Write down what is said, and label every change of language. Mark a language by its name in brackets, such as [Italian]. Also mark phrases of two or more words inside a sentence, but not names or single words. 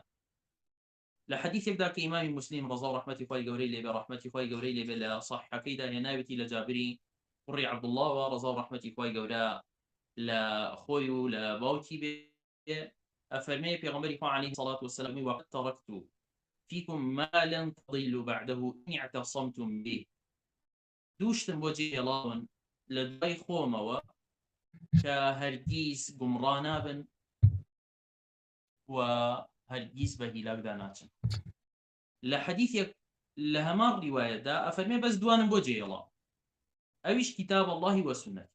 [Central Kurdish] لە حەدیثێکدا کە ئیمامی موسلیم ڕەزا و ڕەحمەتی خوای گەورەی لێبێ ڕەحمەتی خوای گەورەی لێبێ لە صەحیحەکەیدا هێناوێتی لە جابری کوڕی عەبدوڵڵاوە ڕەزا و ڕەحمەتی خوای گەورە لە خۆی و لە باوکی بێ ئەفەرمێ پێغەمبەری خوا [Arabic] عەلەیهی السەڵات وەسەلام وەقد تەرەکت فیکم ما لن تضلوا بعده إن اعتصمتم به. [Central Kurdish] دووشتم بۆ جێهێڵاون لە دوای خۆمەوە کە هەرگیز گومڕا نابن و هەرگیز بە هیلاکدا ناچن. لە حەدیثێک لە هەمان ڕیوایەتدا ئەفەرمێ بەس دوانم بۆ جێهێڵا، ئەویش [Arabic] کتاب اللهی وەسونەت.